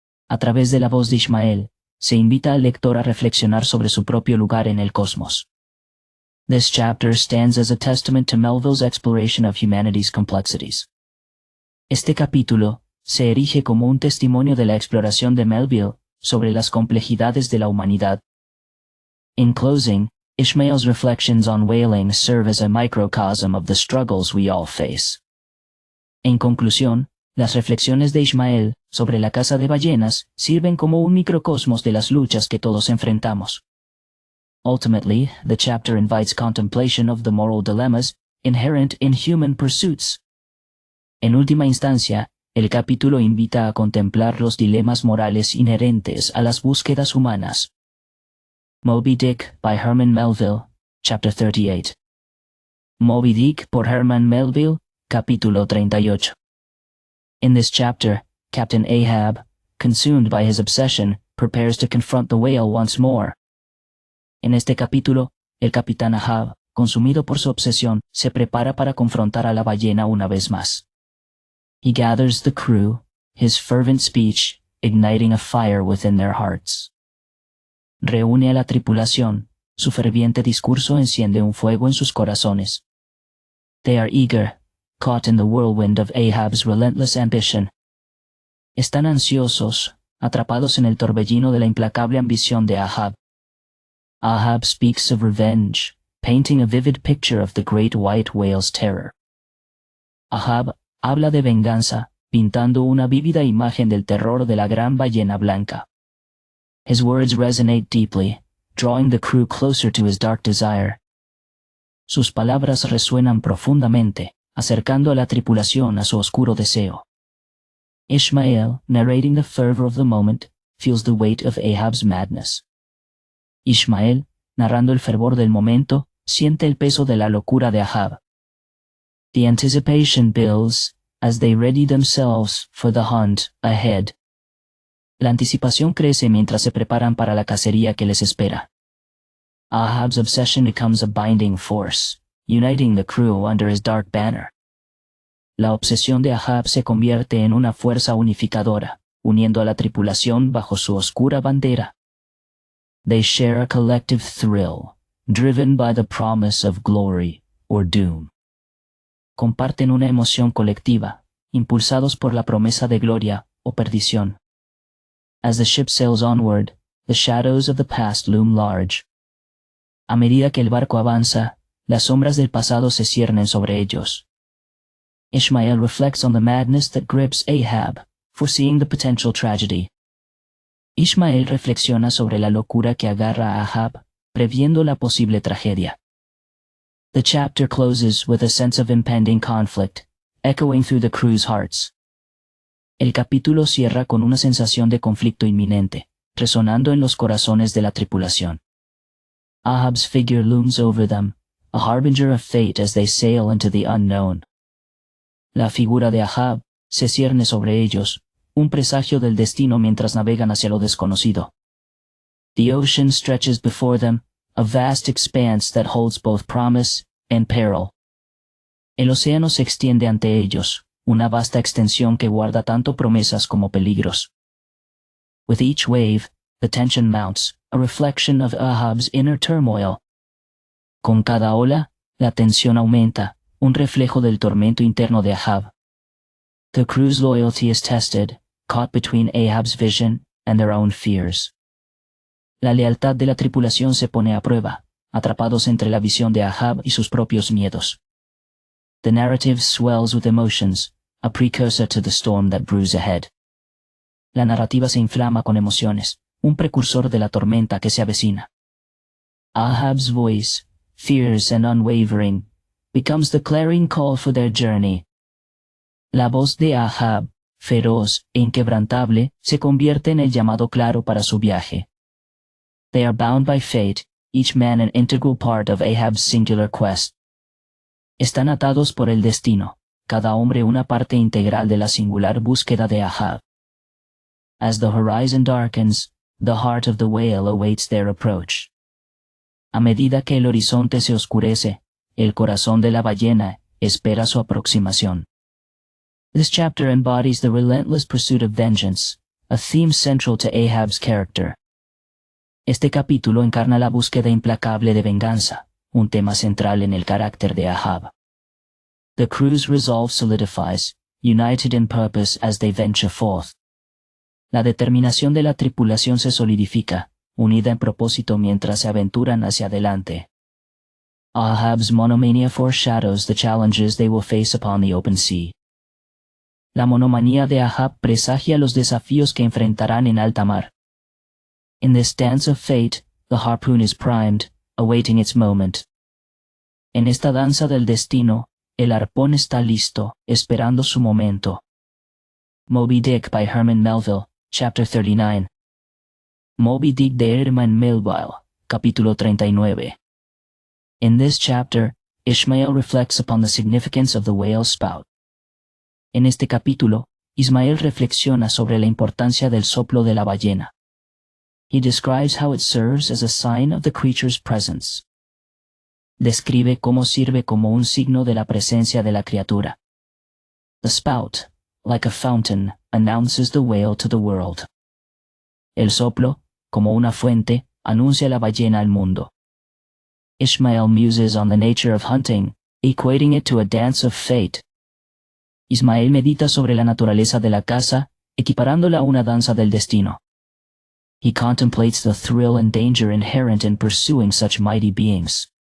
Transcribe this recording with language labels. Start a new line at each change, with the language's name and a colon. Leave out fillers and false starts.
Spanish: A través de la voz de Ishmael, se invita al lector a reflexionar sobre su propio lugar en el cosmos.
English: This chapter stands as a testament to Melville's exploration of humanity's complexities.
Spanish: Este capítulo se erige como un testimonio de la exploración de Melville sobre las complejidades de la humanidad.
English: In closing, Ishmael's reflections on whaling serve as a microcosm of the struggles we all face.
Spanish: En conclusión, las reflexiones de Ishmael sobre la caza de ballenas sirven como un microcosmos de las luchas que todos enfrentamos.
English: Ultimately, the chapter invites contemplation of the moral dilemmas inherent in human pursuits.
Spanish: En última instancia, el capítulo invita a contemplar los dilemas morales inherentes a las búsquedas humanas.
English: Moby Dick by Herman Melville, Chapter 38.
Spanish: Moby Dick por Herman Melville, Capítulo 38.
English: In this chapter, Captain Ahab, consumed by his obsession, prepares to confront the whale once more.
Spanish: En este capítulo, el capitán Ahab, consumido por su obsesión, se prepara para confrontar a la ballena una vez más.
English: He gathers the crew, his fervent speech igniting a fire within their hearts.
Spanish: Reúne a la tripulación, su ferviente discurso enciende un fuego en sus corazones.
English: They are eager, caught in the whirlwind of Ahab's relentless ambition.
Spanish: Están ansiosos, atrapados en el torbellino de la implacable ambición de Ahab.
English: Ahab speaks of revenge, painting a vivid picture of the great white whale's terror.
Spanish: Ahab habla de venganza, pintando una vívida imagen del terror de la gran ballena blanca.
English: His words resonate deeply, drawing the crew closer to his dark desire.
Spanish: Sus palabras resuenan profundamente, acercando a la tripulación a su oscuro deseo.
English: Ishmael, narrating the fervor of the moment, feels the weight of Ahab's madness.
Spanish: Ishmael, narrando el fervor del momento, siente el peso de la locura de Ahab.
English: The anticipation builds as they ready themselves for the hunt ahead.
Spanish: La anticipación crece mientras se preparan para la cacería que les espera.
English: Ahab's obsession becomes a binding force, uniting the crew under his dark banner.
Spanish: La obsesión de Ahab se convierte en una fuerza unificadora, uniendo a la tripulación bajo su oscura bandera.
English: They share a collective thrill, driven by the promise of glory or doom.
Spanish: Comparten una emoción colectiva, impulsados por la promesa de gloria o perdición.
English: As the ship sails onward, the shadows of the past loom large.
Spanish: A medida que el barco avanza, las sombras del pasado se ciernen sobre ellos.
English: Ishmael reflects on the madness that grips Ahab, foreseeing the potential tragedy.
Spanish: Ishmael reflexiona sobre la locura que agarra a Ahab, previendo la posible tragedia.
English: The chapter closes with a sense of impending conflict, echoing through the crew's hearts.
Spanish: El capítulo cierra con una sensación de conflicto inminente, resonando en los corazones de la tripulación.
English: Ahab's figure looms over them, a harbinger of fate as they sail into the unknown.
Spanish: La figura de Ahab se cierne sobre ellos, un presagio del destino mientras navegan hacia lo desconocido.
English: The ocean stretches before them, a vast expanse that holds both promise and peril.
Spanish: El océano se extiende ante ellos, una vasta extensión que guarda tanto promesas como peligros.
English: With each wave, the tension mounts, a reflection of Ahab's inner turmoil.
Spanish: Con cada ola, la tensión aumenta, un reflejo del tormento interno de Ahab.
English: The crew's loyalty is tested, caught between Ahab's vision and their own fears.
Spanish: La lealtad de la tripulación se pone a prueba, atrapados entre la visión de Ahab y sus propios miedos.
English: The narrative swells with emotions, a precursor to the storm that brews ahead.
Spanish: La narrativa se inflama con emociones, un precursor de la tormenta que se avecina.
English: Ahab's voice, fierce and unwavering, becomes the clarion call for their journey.
Spanish: La voz de Ahab, feroz e inquebrantable, se convierte en el llamado claro para su viaje.
English: They are bound by fate, each man an integral part of Ahab's singular quest.
Spanish: Están atados por el destino, cada hombre una parte integral de la singular búsqueda de Ahab.
English: As the horizon darkens, the heart of the whale awaits their approach.
Spanish: A medida que el horizonte se oscurece, el corazón de la ballena espera su aproximación.
English: This chapter embodies the relentless pursuit of vengeance, a theme central to Ahab's character.
Spanish: Este capítulo encarna la búsqueda implacable de venganza, un tema central en el carácter de Ahab.
English: The crew's resolve solidifies, united in purpose as they venture forth.
Spanish: La determinación de la tripulación se solidifica, unida en propósito mientras se aventuran hacia adelante.
English: Ahab's monomania foreshadows the challenges they will face upon the open sea.
Spanish: La monomanía de Ahab presagia los desafíos que enfrentarán en alta mar.
English: In this dance of fate, the harpoon is primed, awaiting its moment.
Spanish: En esta danza del destino, el arpón está listo, esperando su momento.
English: Moby Dick by Herman Melville, Chapter 39.
Spanish: Moby Dick de Herman Melville, capítulo 39.
English: In this chapter, Ishmael reflects upon the significance of the whale's spout.
Spanish: En este capítulo, Ismael reflexiona sobre la importancia del soplo de la ballena.
English: He describes how it serves as a sign of the creature's presence.
Spanish: Describe cómo sirve como un signo de la presencia de la criatura.
English: The spout, like a fountain, announces the whale to the world.
Spanish: El soplo, como una fuente, anuncia la ballena al mundo.
English: Ishmael muses on the nature of hunting, equating it to a dance of fate.
Spanish: Ismael medita sobre la naturaleza de la caza, equiparándola a una danza del destino.
English: He contemplates the thrill and danger inherent in pursuing such mighty beings.